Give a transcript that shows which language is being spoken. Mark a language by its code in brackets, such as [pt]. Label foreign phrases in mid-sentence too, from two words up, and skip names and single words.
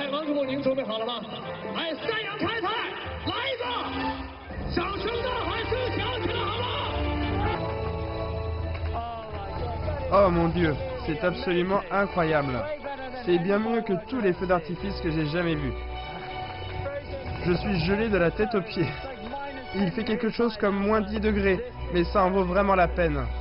[zh] 玉梦宁准备好了吗？来，三阳开泰，来一个！掌声呐喊声响起来好吗？ [fr] Oh mon Dieu, c'est absolument incroyable. C'est bien mieux que tous les feux d'artifice que j'ai jamais vus. Je suis gelé de la tête aux pieds. Il fait quelque chose comme moins 10 degrés, mais ça en vaut vraiment la peine.